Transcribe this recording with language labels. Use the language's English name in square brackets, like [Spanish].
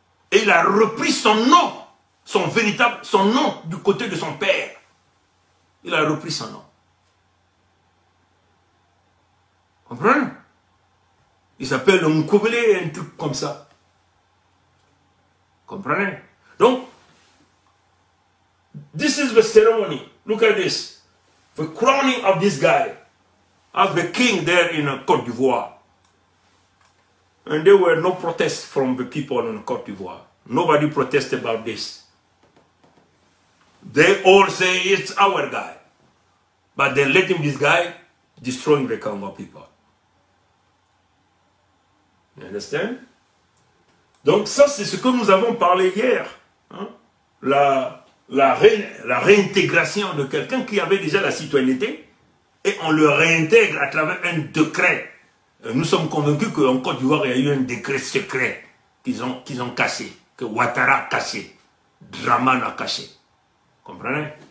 [French] Et il a repris son nom, son nom du côté de son père. Il a repris son nom. Comprenez? Il s'appelle Nkobele, un truc comme ça. Comprenez? [English] Donc, this is the ceremony. Look at this. The crowning of this guy as the king there in Côte d'Ivoire. And there were no protests from the people in Côte d'Ivoire. Nobody protested about this. They all say it's our guy. But they're letting this guy destroying the Congo people. You understand? [French] Donc ça, c'est ce que nous avons parlé hier. Hein? La réintégration de quelqu'un qui avait déjà la citoyenneté et on le réintègre à travers un décret. Nous sommes convaincus qu'en Côte d'Ivoire, il y a eu un décret secret qu'ils ont caché, que Ouattara a caché, Dramane a caché. Comprenez?